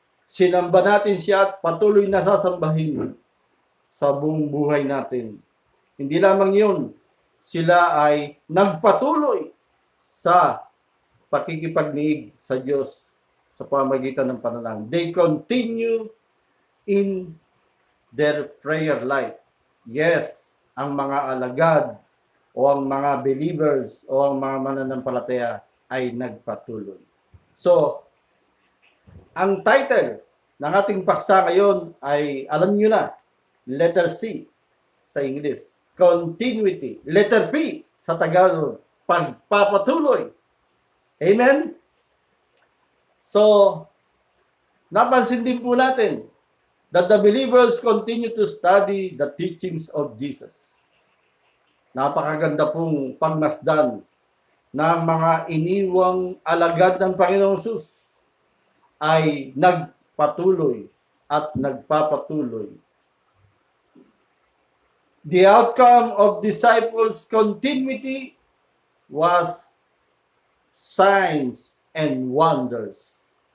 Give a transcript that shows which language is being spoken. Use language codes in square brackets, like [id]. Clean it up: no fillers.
[tl] Sinamba natin siya at patuloy na sasambahin sa buong buhay natin. Hindi lamang yun, sila ay nagpatuloy sa pakikipagniig sa Diyos sa pamamagitan ng panalangin. [en] They continue in their prayer life. [tl] Yes, ang mga alagad o ang mga believers o ang mga mananampalataya ay nagpatuloy. So, ang title ng ating paksa ngayon ay, alam nyo na, letter C sa English, continuity. Letter P sa Tagalog, pagpapatuloy. Amen? [en] So, [tl] napansin din po natin [en] that the believers continue to study the teachings of Jesus. [tl] Napakaganda pong pagmasdan ng mga iniwang alagad ng Panginoong Hesus ay nagpatuloy at nagpapatuloy. [en] The outcome of disciples' continuity was signs and wonders.